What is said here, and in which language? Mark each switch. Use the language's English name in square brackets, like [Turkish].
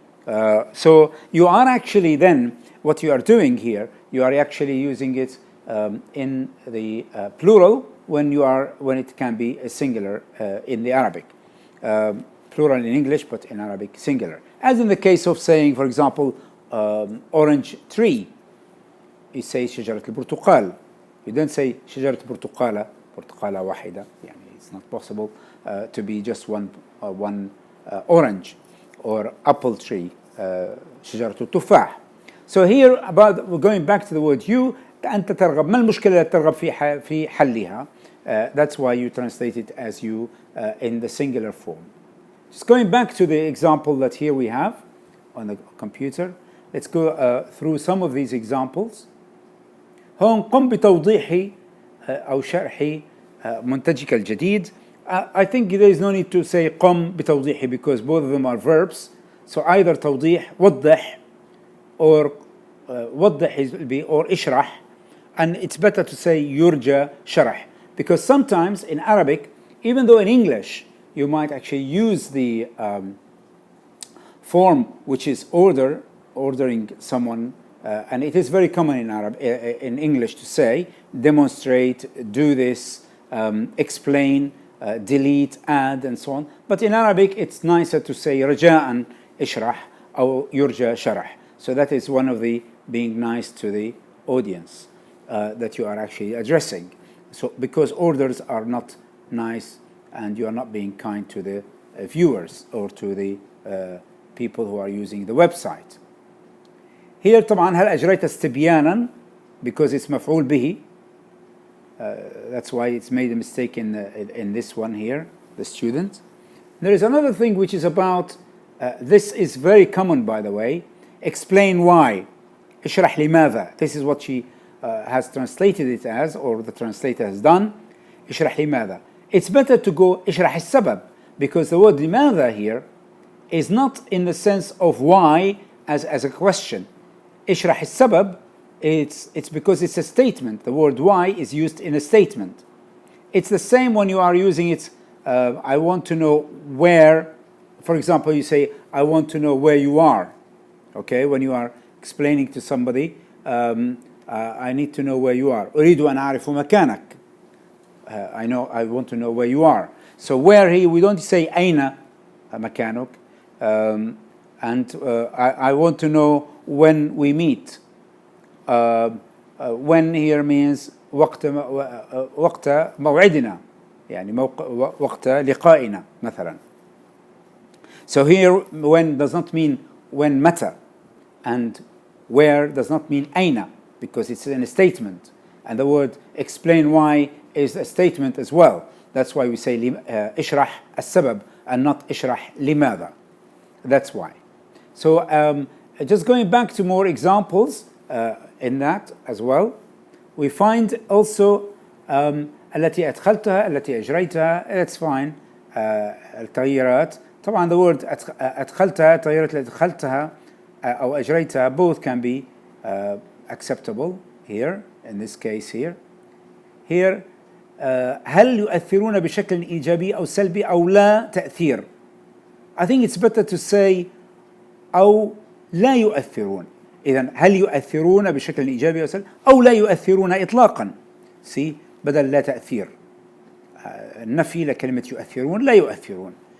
[English] So you are actually then, what you are doing here, you are actually using it in the plural when it can be a singular in the Arabic. Plural in English, but in Arabic singular. As in the case of saying, for example, orange tree, you say [Arabic] شجرة البرتقال. [English] You don't say [Arabic] شجرة برتقالة, برتقالة واحدة. [English] It's not possible to be just one orange or apple tree, [Arabic] شجرة التفاح. [English] So here we're going back to the word you. [Arabic] أنت ترغب. ما المشكلة اللي ترغب في حلها? [English] That's why you translate it as you in the singular form. Just going back to the example that here we have on the computer. Let's go through some of these examples. [Arabic] هون قم بتوضيح أو شرح منتجك الجديد. [English] I think there is no need to say [Arabic] قم بتوضيح [English] because both of them are verbs. So either [Arabic] توضيح, وضح, [English] or وضح will be, or [Arabic] اشرح, [English] and it's better to say [Arabic] يرجى شرح, [English] because sometimes in Arabic, even though in English you might actually use the form which is ordering someone, and it is very common in in English to say demonstrate, do this, explain, delete, add, and so on. But in Arabic, it's nicer to say [Arabic] رجاء اشرح أو يرجى شرح. [English] So that is one of the being nice to the audience that you are actually addressing. So because orders are not nice and you are not being kind to the viewers or to the people who are using the website. Here [Arabic] طبعا هل أجريت استبيانا, [English] because it's [Arabic] مفعول به. [English] That's why it's made a mistake in this one here, the student. There is another thing which is about, this is very common by the way, explain why. [Arabic] اشرح لماذا. [English] This is what she has translated it as, or the translator has done. [Arabic] اشرح لماذا. [English] It's better to go [Arabic] اشرح السبب, [English] because the word لماذا here is not in the sense of why as a question. [Arabic] اشرح السبب, [English] it's because it's a statement. The word why is used in a statement. It's the same when you are using it, I want to know where, for example, you say, I want to know where you are. Okay, when you are explaining to somebody, I need to know where you are. [Arabic] أريد أن أعرف مكانك. [English] I want to know where you are. So where here, we don't say [Arabic] أين مكانك. [English] And I want to know when we meet. When here means [Arabic] وقت موعدنا, يعني وقت لقائنا مثلا. [English] So here when does not mean when متى, and where does not mean أين, because it's in a statement, and the word explain why is a statement as well. That's why we say [Arabic] اشرح السبب [English] and not [Arabic] اشرح لماذا. [English] That's why. So just going back to more examples in that as well, we find also [Arabic] التي أدخلتها, التي أجريتها. [English] That's fine. التغييرات. طبعا the word أدخلتها, [Arabic] التغييرات التي أدخلتها أو أجريتها, [English] both can be acceptable here in this case here. Here [Arabic] هل يؤثرون بشكل إيجابي أو سلبي أو لا تأثير. [English] I think it's better to say [Arabic] أو لا يؤثرون. إذن هل يؤثرون بشكل إيجابي أو سلبي أو لا يؤثرون إطلاقا. [English] See, [Arabic] بدل لا تأثير. النفي لكلمة يؤثرون لا يؤثرون.